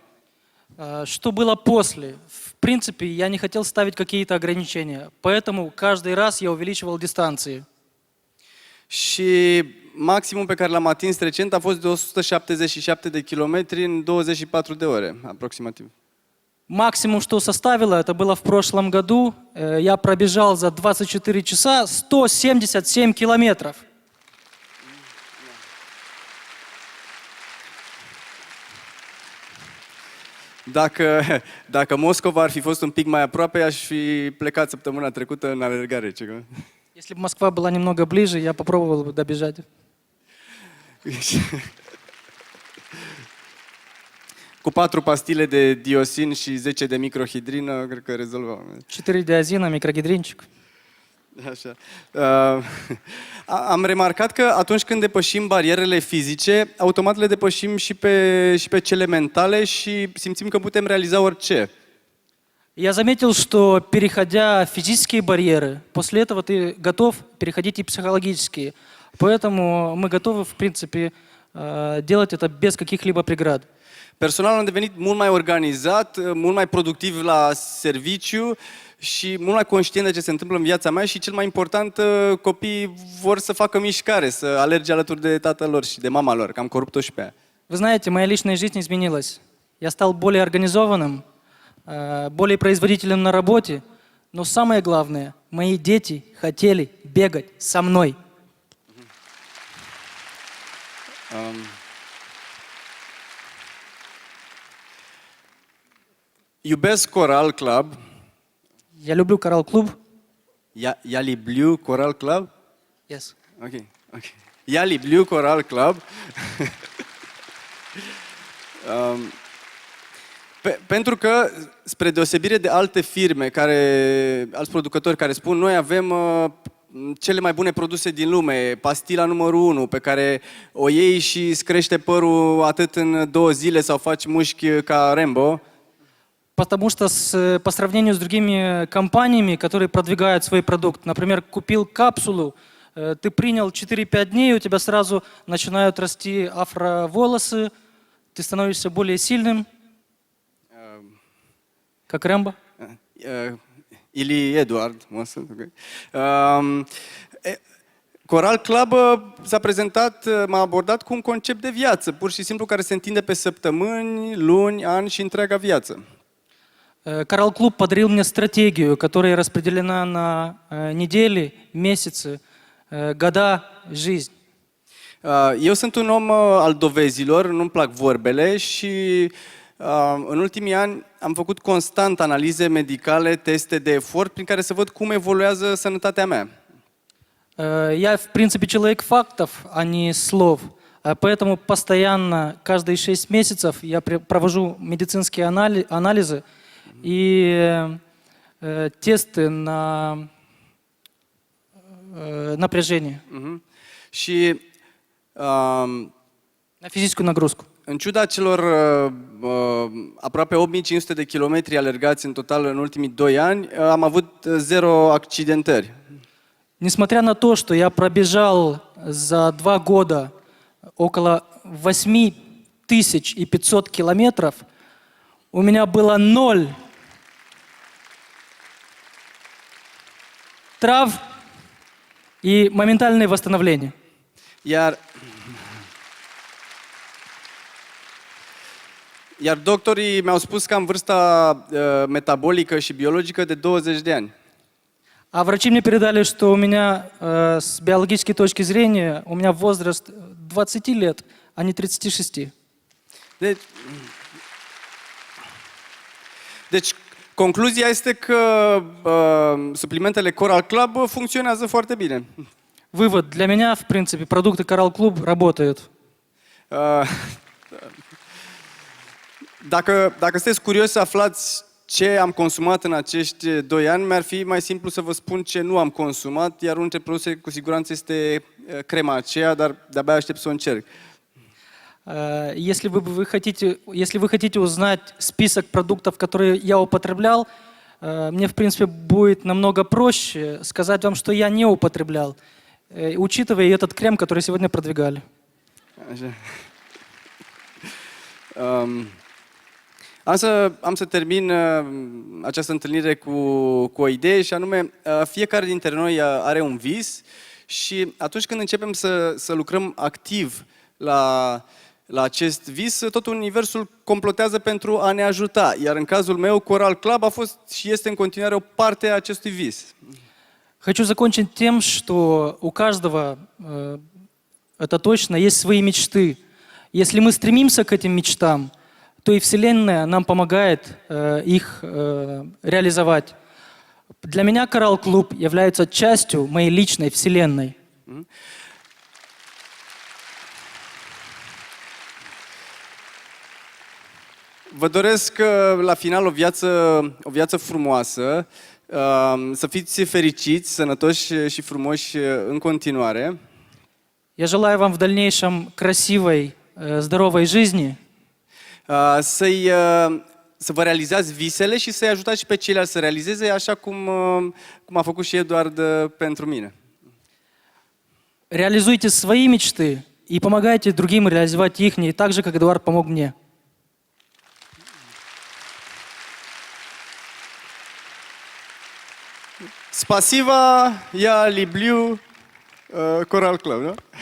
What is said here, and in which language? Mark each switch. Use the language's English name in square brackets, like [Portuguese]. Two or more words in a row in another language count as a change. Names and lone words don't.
[Russian] Что было после? В принципе, я не хотел ставить какие-то ограничения, поэтому каждый раз я увеличивал дистанции. [Romanian] Și maximum pe care l-am atins recent a fost de 177 de kilometri în 24 de ore, aproximativ. [Russian] Максимум, что составило, это было в прошлом году. Я пробежал за 24 часа 177 километров. [Romanian] Dacă Moscova ar fi fost un pic mai aproape, aș fi plecat săptămâna trecută în alergare. [Russian] Если бы Москва была немного ближе, я попробовал бы добежать. [Romanian] Cu 4 pastile de diosin și 10 de microhidrină, cred că rezolvăm. [Russian] 4 диазина, микрогидринчик. [Romanian] Așa. Am remarcat că atunci când depășim barierele fizice, automat le depășim și pe cele mentale și simțim că putem realiza orice. [Russian] Я заметил, что переходя физические барьеры, после этого ты готов переходить и психологические. Поэтому мы готовы, в принципе, делать это без каких-либо преград. [Romanian] Personal am devenit mult mai organizat, mult mai productiv la serviciu și mult mai conștient de ce se întâmplă în viața mea și cel mai important, copiii vor să facă mișcare, să alerge alături de tatăl lor și de mama lor, că am corupt-o și pe ea. [Russian] Вы знаете, моя личная жизнь изменилась. Я стал более организованным, более производительным на работе, но самое главное, мои дети хотели бегать со мной. [Romanian] Iubesc Coral Club. [Russian] Я люблю Coral Club. Я люблю Coral Club? [English] Yes. [Russian] Ok. Я люблю Coral Club. [Romanian] Pentru că, spre deosebire de alte firme, alți producători care spun noi avem cele mai bune produse din lume, pastila numărul 1, pe care o iei și îți crește părul atât în 2 zile sau faci mușchi ca Rambo. [Russian] Потому что по сравнению с другими компаниями, которые продвигают свой продукт, например, купил капсулу, ты принял 4-5 дней, у тебя сразу начинают расти афроволосы, ты становишься более сильным, как Рэмбо. Ili Eduard. [Romanian] Coral Club s-a prezentat, m-a abordat cu un concept de viață, pur și simplu, care se întinde pe săptămâni, luni, ani și întreaga viață. [Russian] Coral Club подарил мне стратегию, которая распределена на недели, месяцы, года, жизнь. [Romanian] Eu sunt un om al dovezilor, nu-mi plac vorbele și în ultimii ani am făcut constant analize medicale, teste de efort, prin care să văd cum evoluează sănătatea mea. [Russian] Я, в принципе, человек фактов, а не слов. Поэтому постоянно, каждые 6 месяцев я провожу медицинские анализы и тесты на напряжение, [Romanian] Și [Russian] на физическую нагрузку. [Romanian] în ciuda celor aproape 8500 de kilometri alergați în total în ultimii 2 ani, am avut 0 accidentări. [Russian] Несмотря на то, что я пробежал за 2 года около 8500 километров, у меня было 0 травм и моментальное восстановление. [Romanian] Iar doctorii mi-au spus că am vârsta metabolică și biologică de 20 de ani. [Russian] А врачи мне передали, что у меня с биологической точки зрения у меня возраст 20 лет, а не 36. [Romanian] Deci, concluzia este că suplimentele Coral Club funcționează foarte bine. [Russian] Вывод. Для меня, в принципе, продукты Coral Club работают. [Romanian] Dacă sunteți curios să aflați ce am consumat în acești 2 ani, mi-ar fi mai simplu să vă spun ce nu am consumat, iar unul dintre produse cu siguranță este crema aceea, dar de-abia aștept să o încerc. [Russian] Если вы хотите узнать список продуктов, которые я употреблял, мне, в принципе, будет намного проще сказать вам, что я не употреблял, учитывая и этот крем, который сегодня продвигали. [Romanian] Așa. Am să termin această întâlnire cu o idee și anume, fiecare dintre noi are un vis și atunci când începem să lucrăm activ la acest vis, tot universul complotează pentru a ne ajuta. Iar în cazul meu, Coral Club a fost și este în continuare o parte a acestui vis. [Russian] Хочу закончить тем, что у каждого, это точно, есть свои мечты. Если мы стремимся к этим мечтам, то и Вселенная нам помогает их реализовать. Для меня Coral Club является частью моей личной Вселенной. [Romanian] Vă doresc la final o viață frumoasă, să fiți fericiți, sănătoși și frumoși în continuare. [Russian] Я желаю вам в дальнейшем красивой, здоровой жизни. [Romanian] Să vă realizați visele și să-i ajutați și pe ceilalți să realizeze, așa cum a făcut și Eduard pentru mine. [Russian] Реализуйте свои мечты и помогайте другим реализовать их, так же, как Эдуард помог мне. Spasiva, я люблю Coral Club, da?